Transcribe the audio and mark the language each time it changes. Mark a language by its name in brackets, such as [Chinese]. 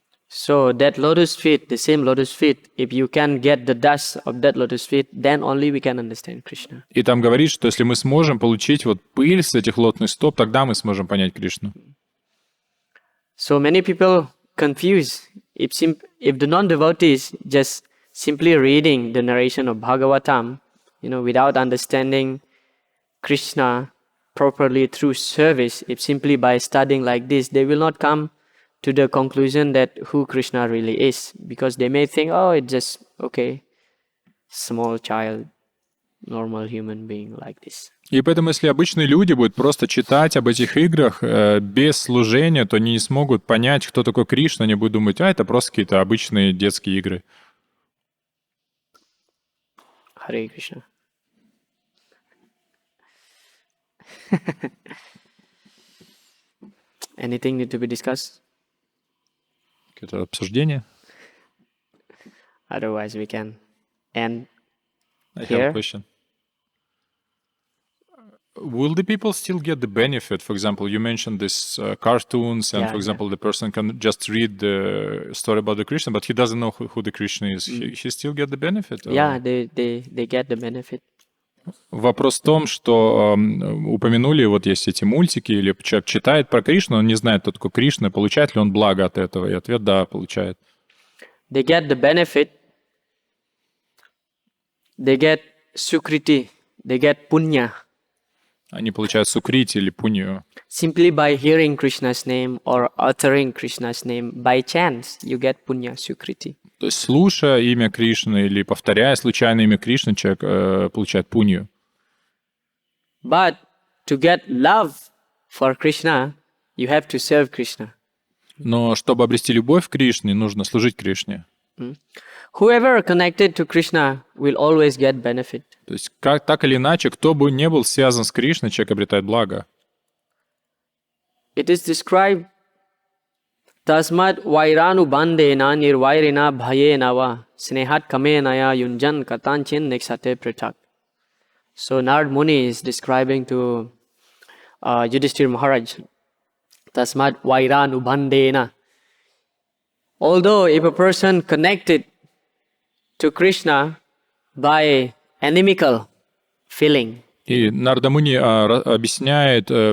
[English] So that lotus feet, the same lotus feet, if you can get the dust of that lotus feet, then only we can understand Krishna. [Russian] И там говорит, что если мы сможем получить вот пыль с этих лотосных стоп, тогда мы сможем понять Кришну. So many people confuse if the non-devotees just simply reading the narration of Bhagavatam, you know, without understanding Krishna properly through service, if simply by studying like this, they will not come to the conclusion that who Krishna really is, because they may think, oh, it's just, okay, small child, normal human being like this. И поэтому, если обычные люди будут просто читать об этих играх без служения, то они не смогут понять, кто такой Кришна, они будут думать, это просто какие-то обычные детские игры. Харе Кришна. [English] Anything need to be discussed? [Russian] Какое-то обсуждение? [English] Otherwise, we can end I have here. a question. Will the people still get the benefit? For example, you mentioned this cartoons, and Yeah, for example, the person can just read the story about the Krishna, but he doesn't know who the Krishna is. He still get the benefit? Or? Yeah, they get the benefit. [Russian] Вопрос в том, что упомянули, вот есть эти мультики, или человек читает про Кришну, он не знает, кто такой Кришна, получает ли он благо от этого, и ответ — да, получает. [English] They get the benefit. They get sukriti. They get punya. [Russian] Они получают сукрити или пунью. [English] Simply by hearing Krishna's name or uttering Krishna's name, by chance, you get punya, sukriti. [Russian] То есть, слушая имя Кришны или повторяя случайно имя Кришны, человек получает пунью. [English] But to get love for Krishna, you have to serve Krishna. [Russian] Но чтобы обрести любовь к Кришне, нужно служить Кришне. [English] Whoever connected to Krishna will always get benefit. [Russian] То есть, так или иначе, кто бы не был связан с Кришной, человек обретает благо. [English] It is described, [Sanskrit] Tasmat vairanu bandena nirvairina bhayena va snehat kamenaya yunjan katanchin nexate pritak. [English] So Narad Muni is describing to Yudhishthira Maharaj, [Sanskrit] Tasmat vairanu bandena. [English] Although if a person connected to Krishna by animical feeling, [Russian] И Нарада Муни объясняет